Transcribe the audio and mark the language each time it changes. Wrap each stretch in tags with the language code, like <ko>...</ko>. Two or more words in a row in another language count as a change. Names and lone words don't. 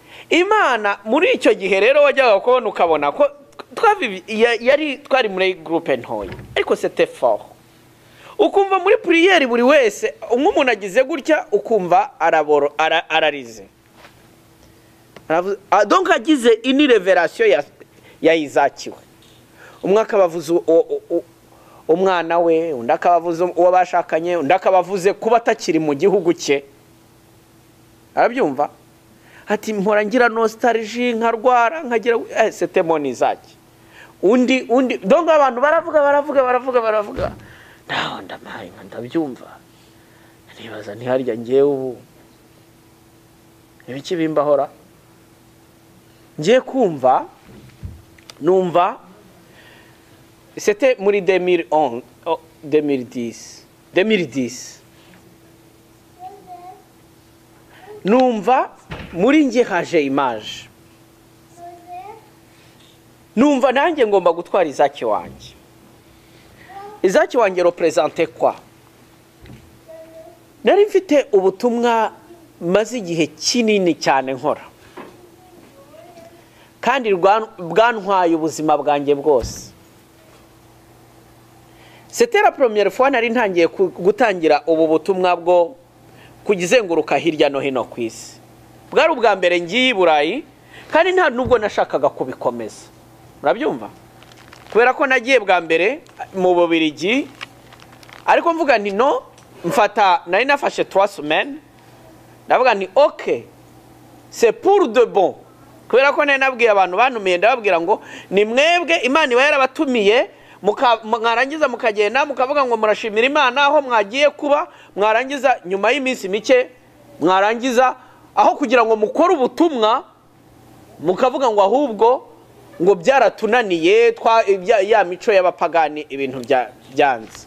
<rw>Imana muri icyo gihe rero wajyaga kubona ukabona ko twari muri groupe ntoya ariko</rw> <fr>c'était fort.</fr> <rw>Ukumva muri prière buri wese umuntu agize gutya ukumva ararize. Donc agize</rw> <fr>une révélation</fr> <rw>ya Isaac. Umwe akabavuza umwana we, undi akabavuza uwo bashakanye, undi akabavuze kuba atakiri mu gihugu cye. Arabyumva? Ati mpora ngira nostalgie nkarwara nkagira</rw> <fr>c'était mon Isaac.</fr> <rw>Undi donc abantu baravuga. Ndamaye ndabyumva. Nibaza ntiharya ngiye ubu. Ibiki bimbahora? Ngiye kumva numva c'était muri 2010 numva muri nge haje image numva nanjye ngomba gutwara Isaac wanjye. Isaac wanjye</rw> <fr>représenter quoi?</fr> <rw>Nari mfite ubutumwa maze igihe kinini cyane nkora kandi bwantwaye ubuzima bwanjye bwose.</rw> <fr>C'était la première fois</fr> <rw>nari ntangiye gutangira ubu butumwa bwo kugizenguruka hirya no hino kwisi. Bwari ubwa mbere ngiye Burayi kandi nta nubwo nashakaga kubikomeza. Murabyumva? Kubera ko nagiye bwa mbere mu Bubiligi ariko mvuga nti no mfata nari nafashe 3 semaines ndavuga nti</rw> <fr>OK c'est pour de bon.</fr> <rw>Kubera ko nabwiye abantu banumiye ndababwira ngo ni mwebwe Imana iba yarabatumiye mwarangiza mukagenda mukavuga ngo murashimira Imana aho mwagiye kuba mwarangiza nyuma y'iminsi mike mwarangiza aho kugira ngo mukore ubutumwa mukavuga ngo ahubwo ngo byaratunaniye ya mico y'abapagani ibintu byanze.</rw>